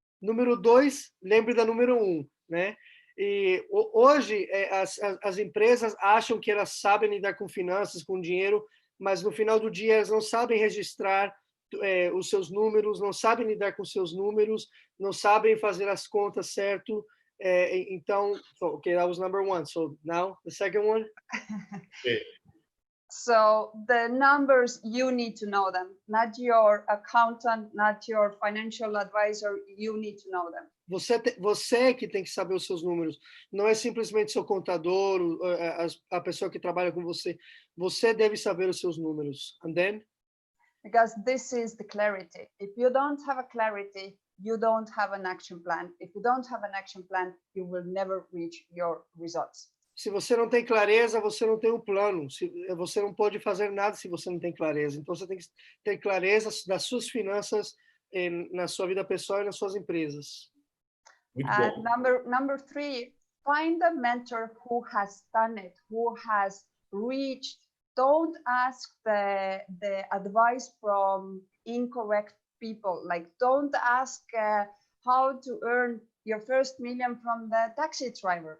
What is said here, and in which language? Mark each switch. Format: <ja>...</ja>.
<pt>Número 2, lembre da número 1, né? E hoje as empresas acham que elas sabem lidar com finanças, com dinheiro, mas no final do dia elas não sabem registrar os seus números, não sabem lidar com seus números, não sabem fazer as contas certo.</pt> <en>Então, okay, that was number 1. So now the second one. So the numbers, you need to know them, not your accountant, not your financial advisor. You need to know them.</en> <pt>Você que tem que saber os seus números. Não é simplesmente seu contador, a pessoa que trabalha com você. Você deve saber os seus números.</pt> <en>And then? Because this is the clarity. If you don't have a clarity, you don't have an action plan. If you don't have an action plan, you will never reach your results.</en> <pt>Se você não tem clareza, você não tem um plano. Você não pode fazer nada se você não tem clareza. Então, você tem que ter clareza das suas finanças na sua vida pessoal e nas suas empresas. Muito</pt> <en>And</en> <pt>bom.</pt> <en>number three, find a mentor who has done it, who has reached. Don't ask the advice from incorrect people. Like, don't ask how to earn your first million from the taxi driver.</en>